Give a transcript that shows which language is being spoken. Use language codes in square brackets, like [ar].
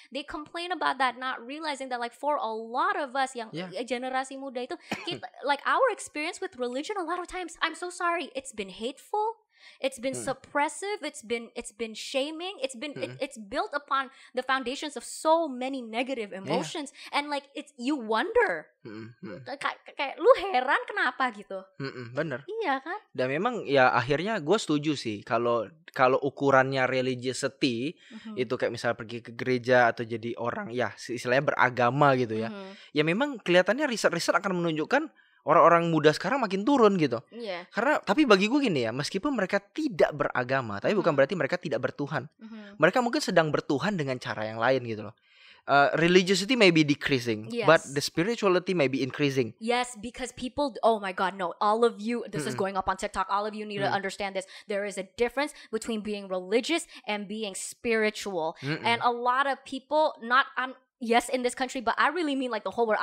[en] They complain about that, not realizing that like for a lot of us [id] yang generasi muda itu, [en] like our experience with religion a lot of times, I'm so sorry, it's been hateful. It's been suppressive. It's been shaming. It's built upon the foundations of so many negative emotions, and like you wonder, [id] kayak lu heran kenapa gitu. Bener. Iya kan? Dan memang ya akhirnya gue setuju sih kalau ukurannya religiosity itu kayak misalnya pergi ke gereja atau jadi orang ya istilahnya beragama gitu ya. Ya memang kelihatannya riset akan menunjukkan orang-orang muda sekarang makin turun gitu. Karena tapi bagi gue gini ya, meskipun mereka tidak beragama, tapi bukan berarti mereka tidak bertuhan. Mereka mungkin sedang bertuhan dengan cara yang lain gitu loh. [en] Religiosity may be decreasing, but the spirituality may be increasing. Yes, because people, oh my God, no, all of you, this is going up on TikTok, all of you need to understand this. There is a difference between being religious and being spiritual. And a lot of people, yes, in this country, but I really mean like the whole world.